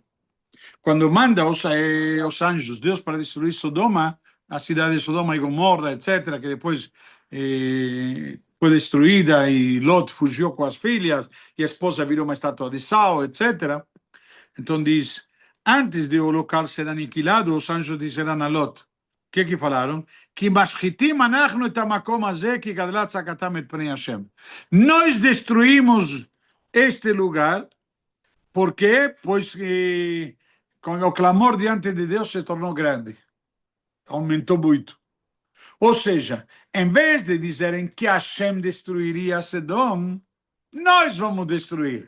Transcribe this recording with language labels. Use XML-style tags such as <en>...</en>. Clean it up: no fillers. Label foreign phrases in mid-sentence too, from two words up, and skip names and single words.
<pt>Quando manda os anjos, Deus, para destruir Sodoma, a cidade de Sodoma e Gomorra, etc., que depois foi destruída e Lot fugiu com as filhas e a esposa virou uma estátua de sal, etc. Então diz, antes de o local ser aniquilado, os anjos disseram a Lot, o que falaram?</pt> <he>כי משחיתים אנחנו את המקום הזה כי גדלה צעקתם את פני השם.</he> <pt>Nós destruímos este lugar porque, pois, com o clamor diante de Deus se tornou grande, aumentou muito. Ou seja, em vez de dizerem que Hashem destruiria Sedom, nós vamos destruir.</pt>